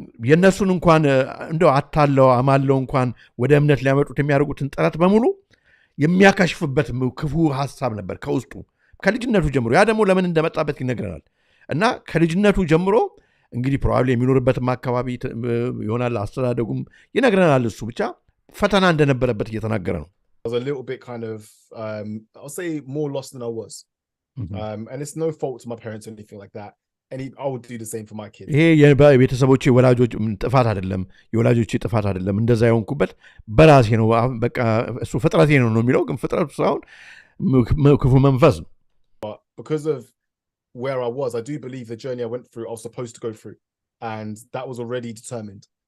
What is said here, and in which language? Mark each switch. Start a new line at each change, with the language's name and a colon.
Amharic: የነሱን እንኳን እንደው አታለው አማለው እንኳን ወደ እምነት ሊያመጡት የሚያደርጉትን ጥረት በሙሉ የሚያካሽፍበት ክፉ ሐሳብ ነበር ከውስጡ ከልጅነቱ ጀምሮ። ያ ደግሞ ለምን እንደመጣበት ይነግረናል። እና ከልጅነቱ ጀምሮ እንግዲህ ፕሮባብሊ የሚኖርበትም አካባቢ ይሆናል፣ አስተዳደጉም ይነግረናል። እሱ ብቻ ፈተና እንደነበረበት እየተናገረ ነው።
English: I was a little bit kind of, I'll say more lost than I was. Mm-hmm. And it's no fault to my parents or anything like that. I would do the same for my kids.
Amharic: ይሄ የቤተሰቦቼ ወላጆች ጥፋት አይደለም፣ የወላጆቼ ጥፋት አይደለም። እንደዛ የሆንኩበት በራሴ ነው። በቃ እሱ ፍጥረቴ ነው የሚለው፣ ግን ፍጥረቱ ሳይሆን ክፉ መንፈስ ነው።
English: But because of where I was, I do believe the journey I went through, I was supposed to go through, and that was already determined.